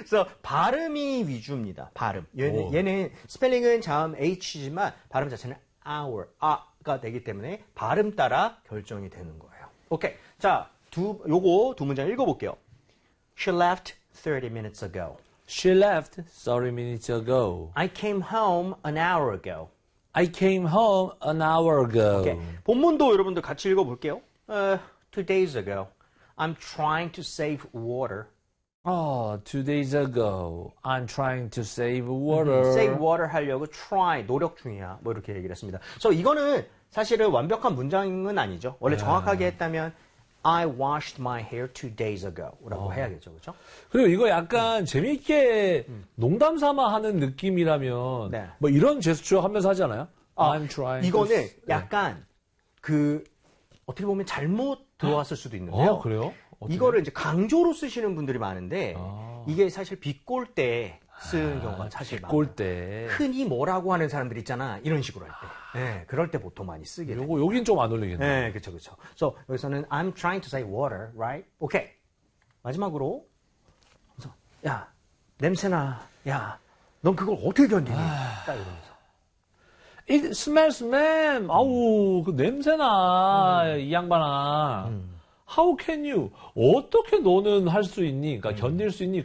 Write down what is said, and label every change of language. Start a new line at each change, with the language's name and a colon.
Korean: So 발음이 위주입니다. 발음. 얘는 스펠링은 자음 h지만 발음 자체는 hour 아가 되기 때문에 발음 따라 결정이 되는 거예요. 오케이. 자. 요거 두 문장 읽어볼게요.
English: She left 30 minutes ago. She left 30 minutes ago. I came home an hour ago. I came home an hour ago. Okay.
Korean: 본문도 여러분들 같이 읽어볼게요.
English: Two days ago, I'm trying to save water. Oh, two days ago, I'm trying to save water. Save water
Korean: 하려고 try, 노력 중이야. 뭐 이렇게 얘기를 했습니다. So 이거는 사실은 완벽한 문장은 아니죠. 원래 정확하게 했다면
English: I washed my hair two days ago.
Korean: 라고 해야겠죠, 그쵸? 그리고 이거 약간 재미있게 농담 삼아 하는 느낌이라면, 네. 뭐 이런 제스처 하면서 하잖아요?
English: I'm trying.
Korean: 이거는 약간 그, 어떻게 보면 잘못 들어왔을 수도 있는데요. 아, 그래요? 어떻게? 이거를 이제 강조로 쓰시는 분들이 많은데, 이게 사실 비꼴 때 쓰는 경우가 사실 많아요. 비꼴 때. 흔히 뭐라고 하는 사람들 있잖아. 이런 식으로 할 때. 네, 그럴 때 보통 많이 쓰게 돼요. 여긴 좀 안 어울리겠네. 네, 그쵸, 그쵸.
English: So,
Korean: 여기서는
English: I'm trying to save water, right?
Korean: Okay. 마지막으로. 그래서, 야, 냄새나. 야, 넌 그걸 어떻게 견디니? 딱 이러면서.
English: It smells, man.
Korean: 아우, 그 냄새나. 이 양반아.
English: How can you?
Korean: 어떻게 너는 할 수 있니? 그러니까 견딜 수 있니?